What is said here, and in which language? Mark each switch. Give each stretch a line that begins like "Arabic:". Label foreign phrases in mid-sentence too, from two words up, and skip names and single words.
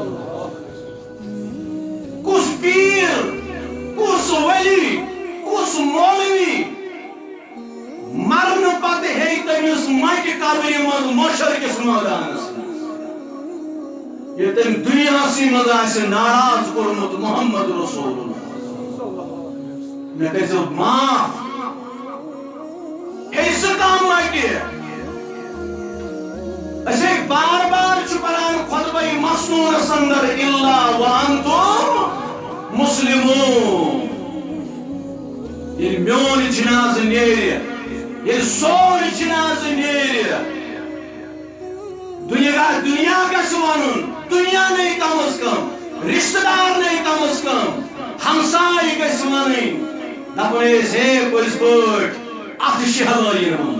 Kashmiri: کُس پیٖر کُس ؤلی کُس مولوی مرنہٕ پتہٕ ہیٚکہِ تٔمِس مٹہِ قبرِ منٛز مشرقس مٲدانس ییٚلہِ تٔمۍ دُنیاہسٕے منٛز آسہِ ناراض کوٚرمُت محمد رسول اللہ مےٚ کٔرۍزیو معاف ہے سُہ کانٛہہ مٹہِ أسۍ ہے بار بار چھُ پران خطبہ مسنونس اندر
Arabic: الا وانتم مسلمون
Kashmiri: ییٚلہِ میون جنازٕ نیرِ ییٚلہِ سون جنازٕ نیرِ دُنیا گژھِ وَنُن دُنیا نے کم از کم رشتہٕ دار نے کم از کم ہمسایہِ گژھِ وَنٕنۍ دپُن ٲسۍ ہے پٔزۍ پٲٹھۍ اتھٕ شہلٲیِن